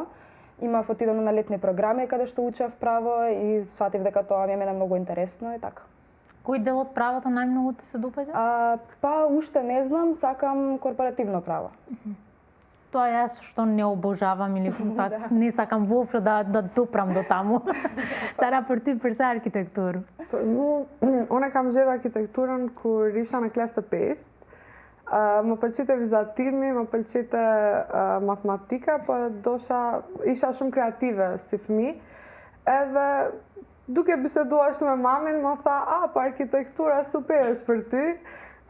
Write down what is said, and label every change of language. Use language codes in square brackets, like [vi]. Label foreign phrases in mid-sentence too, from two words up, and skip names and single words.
[mk] Имав отидено на летни програми каде што учев право и сфатив дека тоа ми е многу интересно и така. Кој дел од правото најмногу ти се допаѓа? Па, уште не знам, сакам корпоративно право. Тоа јас што не обожавам или пак не сакам воопшто да допрам до таму. Сара, [sq] për ty përsa arkitektur? Unë kam gjetur arkitekturën kur isha në klasë të 5. Më pëlqente vizatimi, më pëlqente matematika, po isha shumë kreative si fëmijë. Edhe duke biseduar ashtu me mamin, më tha, po arkitektura super është për ty.